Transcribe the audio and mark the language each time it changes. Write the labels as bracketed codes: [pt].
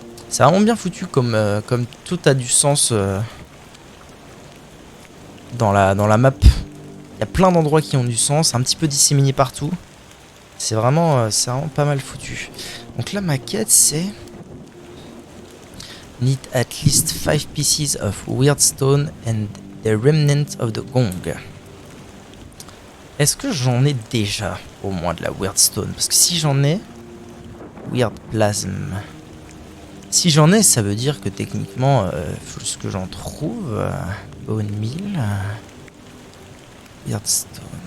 [fr] C'est vraiment bien foutu, comme tout a du sens dans la map. Il y a plein d'endroits qui ont du sens, un petit peu disséminés partout. C'est vraiment pas mal foutu. Donc là, ma quête, c'est... [en] Need at least 5 pieces of weird stone and the remnant of the gong. [fr] Est-ce que j'en ai déjà au moins de la weird stone? Parce que si j'en ai... Weird plasm. Si j'en ai, ça veut dire que techniquement, faut juste que j'en trouve. Bone meal. Weird stone.